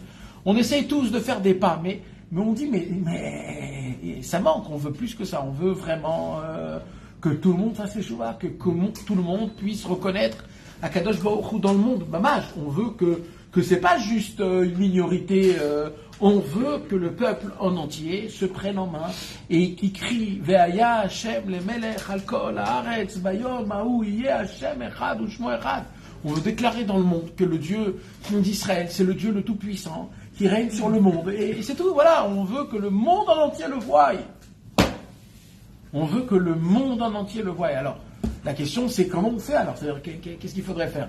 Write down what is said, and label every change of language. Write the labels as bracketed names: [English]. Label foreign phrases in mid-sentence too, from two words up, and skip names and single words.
[French] On essaye tous de faire des pas, mais on dit, mais ça manque, on veut plus que ça, on veut vraiment que tout le monde fasse les chouvas, que tout le monde puisse reconnaître [Hebrew] הקדוש ברוך הוא [French] dans le monde. Mamach, on veut que c'est pas juste une minorité, on veut que le peuple en entier se prenne en main et qui crie [Hebrew] והיה ה' למלך על כל הארץ ביום ההוא יהיה ה' אחד ושמו אחד. [French] On veut déclarer dans le monde que le Dieu d'Israël, c'est le Dieu le Tout-Puissant qui règne sur le monde. Et c'est tout, voilà, on veut que le monde en entier le voie. On veut que le monde en entier le voie. Alors, la question c'est comment on fait alors? C'est-à-dire, qu'est-ce qu'il faudrait faire?